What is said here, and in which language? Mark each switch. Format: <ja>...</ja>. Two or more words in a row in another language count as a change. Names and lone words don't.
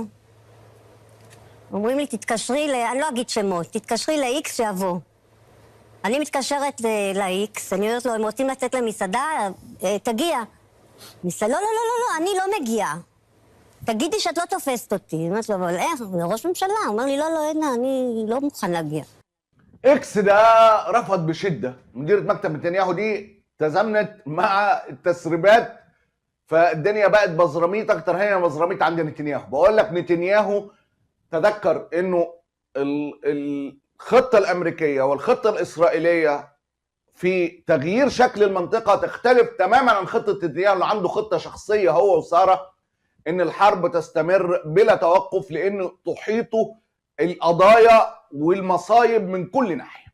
<he>אומרים לי, תתקשרי אני לא אגיד שמות, תתקשרי ל-X שיבוא. אני מתקשרת ל-X, אני אומרת לו, הם רוצים לצאת למסעדה, תגיע. ניסה, לא, אני לא מגיעה. תגידי שאת לא תופסת אותי. אמרתי לו, אבל איך? זה ראש ממשלה. הוא אומר לי, לא, עדנה, אני לא מוכן להגיע.</he> <ar>اكس ده رفض بشده. مديره مكتب نتنياهو دي تزامنت مع التسريبات، فالدنيا بقت بزراميط اكتر. هي بزراميط عند نتنياهو. بقول لك نتنياهو تذكر انه الخطه الامريكيه والخطه الاسرائيليه في تغيير شكل المنطقه تختلف تماما عن خطه نتنياهو اللي عنده خطه شخصيه هو وساره، ان الحرب تستمر بلا توقف لان تحيطه القضايا والمصايب من كل ناحيه.</ar>